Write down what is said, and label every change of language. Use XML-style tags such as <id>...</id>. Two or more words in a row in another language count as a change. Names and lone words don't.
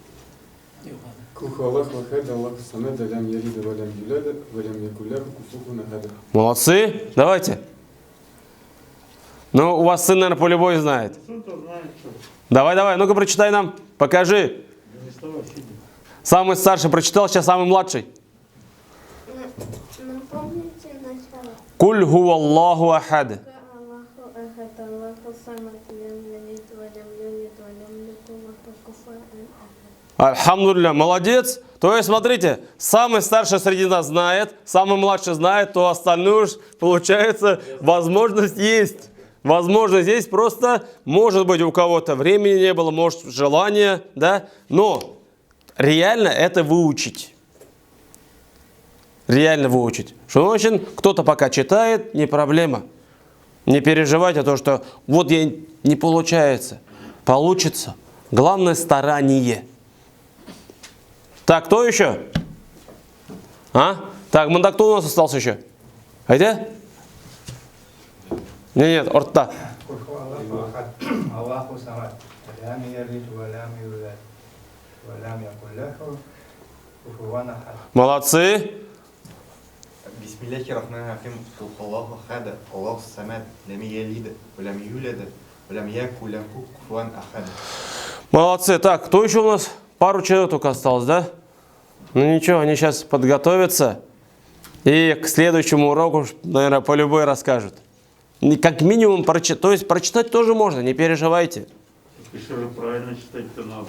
<ru>Молодцы. Давайте. Ну, у вас сын, наверное, по-любому знает. Давай, ну-ка прочитай нам. Покажи. Самый старший прочитал, сейчас самый младший. Напомните начало.</ru> <ar>قل هو الله أحد. الله أحد، الله الصمد، لم يلد، ولم يولد، ولم يكن له كفوا أحد.</ar> <ru>Альхамдулилля, молодец. То есть, смотрите, самый старший среди нас знает, самый младший знает, то остальное уж, получается, возможность есть. Возможность есть, просто, может быть, у кого-то времени не было, может, желания, да, но реально это выучить. Реально выучить. Что значит, кто-то пока читает, не проблема. Не переживайте то, что вот ей не получается. Получится. Главное старание. Так, кто еще? Так, кто у нас остался еще? Айда? Нет, орта.</ru> <ar>الله الصمد، لم يلد، ولم يولد، ولم يكن له كفوا أحد.</ar> <ru>Молодцы.</ru> <ar>بسم الله الرحمن الرحيم. الله أحد، الله الصمد، لم يلد، ولم يولد، ولم يكن له كفوا أحد.</ar> <ru>Молодцы. Так, кто еще у нас? Пару человек только осталось, да? Ну ничего, они сейчас подготовятся. И к следующему уроку, наверное, по-любому расскажут. Как минимум прочитать. То есть прочитать тоже можно, не переживайте. Если же правильно читать-то надо.</ru>